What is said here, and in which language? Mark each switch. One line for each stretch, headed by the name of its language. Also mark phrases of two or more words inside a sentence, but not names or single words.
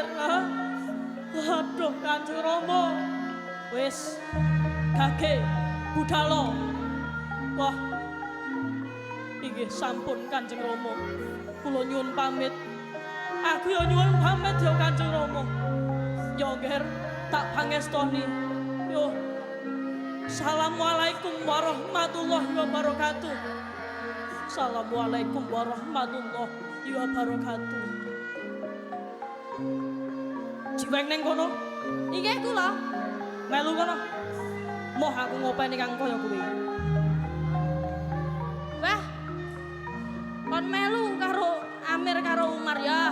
Javanese: Aduh Kanjeng Rama. Wis gage budhalo. Wah inggih sampun Kanjeng Rama. Kula nyuwun pamit. Aku yo nyuwun pamit yo Kanjeng Rama. Yo Nger tak pangestoni. Yo.
Arabic: السلام عليكم ورحمة الله وبركاته. السلام عليكم ورحمة الله وبركاته.
Javanese: Jiweng ning kono. Inggih kula. Melu kono. Moh aku ngopeni kang kaya kuwi. Wah. Kon melu karo Amir karo Umar ya.